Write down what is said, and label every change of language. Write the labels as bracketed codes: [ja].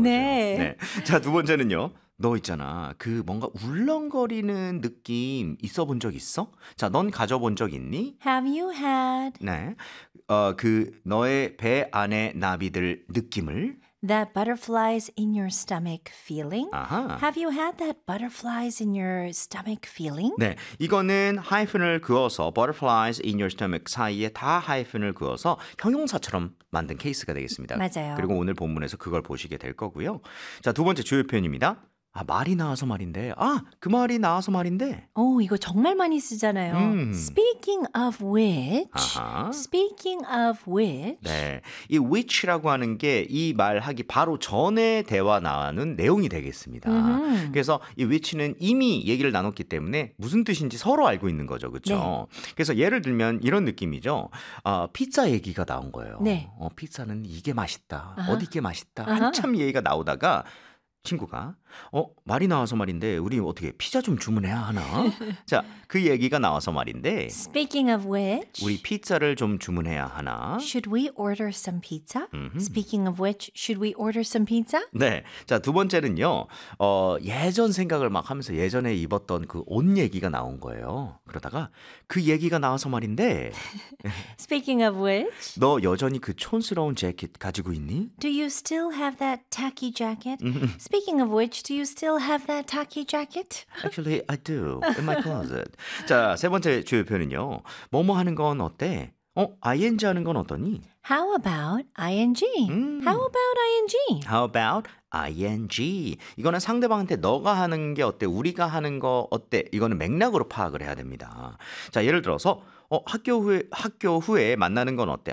[ko] 네. 거죠. 네. 자, 두 번째는요. 너 있잖아. 그 뭔가 울렁거리는 느낌 있어 본 적 있어? 자, 넌 가져본 적 있니? [en] Have you had? [ko] 네. 그 너의 배 안에 나비들 느낌을? [en] That butterflies in your stomach feeling? 아하. Have you had that butterflies in your stomach feeling? [ko] 네. 이거는 hyphen을 그어서 [en] butterflies in your stomach [ko] 사이에 다 hyphen을 그어서 형용사처럼 만든 케이스가 되겠습니다. 맞아요. 그리고 오늘 본문에서 그걸 보시게 될 거고요. 자, 두 번째 주요 표현입니다. 아, 말이 나와서 말인데. 아, 그 말이 나와서 말인데. 오, 이거 정말 많이 쓰잖아요. [en] Speaking of which. 아하. Speaking of which. [ko] 네. 이 which라고 하는 게 이 말하기 바로 전에 대화 나오는 내용이 되겠습니다. 그래서 이 which는 이미 얘기를 나눴기 때문에 무슨 뜻인지 서로 알고 있는 거죠. 그렇죠? 네. 그래서 예를 들면 이런 느낌이죠. 피자 얘기가 나온 거예요. 네. 피자는 이게 맛있다. 어디 게 맛있다. 한참 얘기가 나오다가 친구가 말이 나와서 말인데 우리 어떻게 피자 좀 주문해야 하나? 자, 그 얘기가 나와서 말인데 [en] Speaking of which [ko] 우리 피자를 좀 주문해야 하나? [en] Should we order some pizza? Mm-hmm. Speaking of which, should we order some pizza? [ko] 네, 자, 두 번째는요 예전 생각을 막 하면서 예전에 입었던 그 옷 얘기가 나온 거예요. 그러다가 그 얘기가 나와서 말인데 [en] Speaking of which [ko] 너 여전히 그 촌스러운 재킷 가지고 있니? [en] Do you still have that tacky jacket? Mm-hmm. Speaking of which, do you still have that tacky jacket? Actually, I do. In my closet. [ko] 자, 세 번째 주요 표현은요. 뭐뭐 하는 건 어때? ing 하는 건 어떠니? [en] How about ing? How about ing? How about ing? [ko] 이거는 상대방한테 너가 하는 게 어때? 우리가 하는 거 어때? 이거는 맥락으로 파악을 해야 됩니다. 자, 예를 들어서 학교 후에 만나는 건 어때?